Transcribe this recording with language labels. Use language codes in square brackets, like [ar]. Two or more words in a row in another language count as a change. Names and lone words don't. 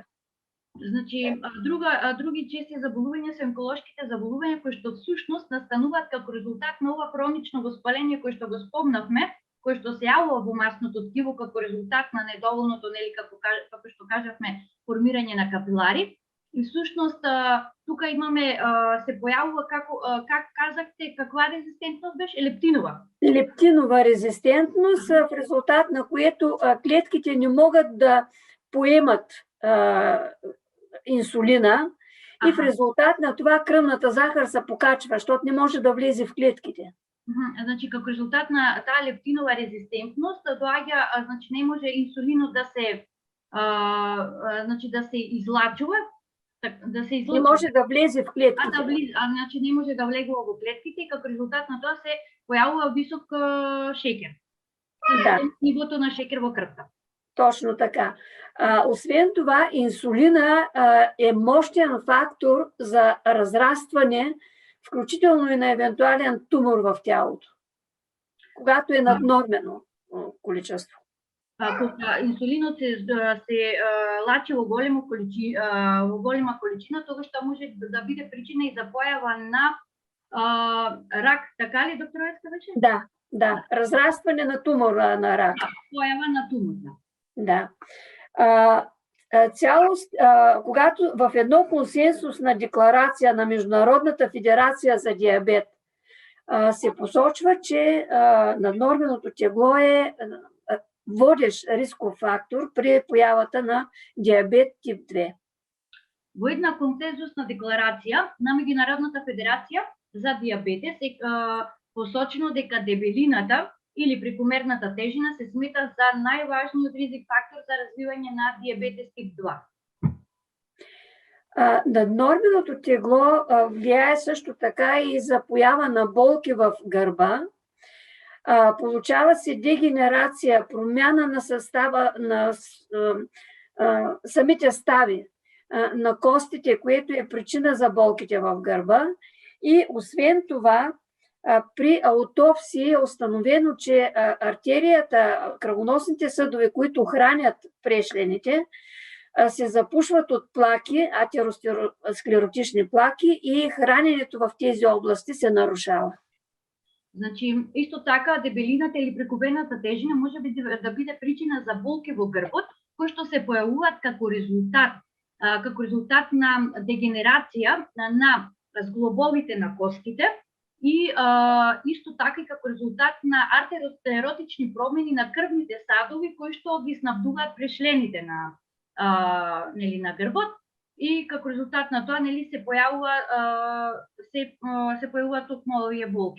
[mk] Значи, други чести заболувања се онколошките заболувања кои што всушност настануваат како резултат на ова хронично воспаление кој што го спомнавме, кој што се јавува во масното ткиво како резултат на недоволното, нели како што кажавме, формирање на капилари. И всушност тука имаме се појавува [bg] как казахте, [mk] каква резистентност беше? Лептинова. [bg] Лептинова резистентност, в резултат на което клетките не могат да поемат инсулина и в резултат на това кръвната захар се покачва, защото не може да влезе в клетките. [mk] Значи како резултат на таа лептинова резистентност доаѓа, значи не може инсулинот да се излачува, [bg] не може да влезе в клетките. [mk] Значи не може да влегува во клетките и како резултат на тоа се појавува висок шеќер. Да. Нивото на шеќер во крвта. Точно така. [bg] Освен това, инсулина е мощен фактор за разрастване, включително и на евентуален тумор в тялото, когато е наднормено количество. [mk] Инсулинот се лачи во голема количина, тогаш тоа може да биде причина и за појава на рак, така ли, доктор Еска беше? [bg] Да, разрастване на тумора на рак. [mk] Појава на тумор, [bg] да. Когато в едно консенсусна декларация на Международната федерация за диабет се посочва, че наднорменото тегло е водещ рисков фактор при појавата на диабет тип 2. [mk] Во една консенсусна декларација на Меѓународната федерација за диабетес е посочено дека дебелината или прекомерната тежина се смета за најважниот ризик фактор за развивање на диабетес тип 2. [bg] Наднорменото тегло влияе също така и за поява на болки в гърба. Получава се дегенерация, промяна на състава на самите стави на костите, което е причина за болките в гърба. И освен това, при аутопсия е установено, че артерията, кръвоносните съдове, които хранят прешлените, се запушват от плаки, атеросклеротични плаки и храненето в тези области се нарушава. [mk] Значи, исто така, дебелината или прекомерната тежина може да биде причина за болки во грбот, кои што се појавуваат како резултат на дегенерација на зглобовите на костите и исто така и како резултат на артеросклеротични промени на крвните садови кои што ги снабдуваат прешлените на грбот и како резултат на тоа нели се појавува токму овие болки.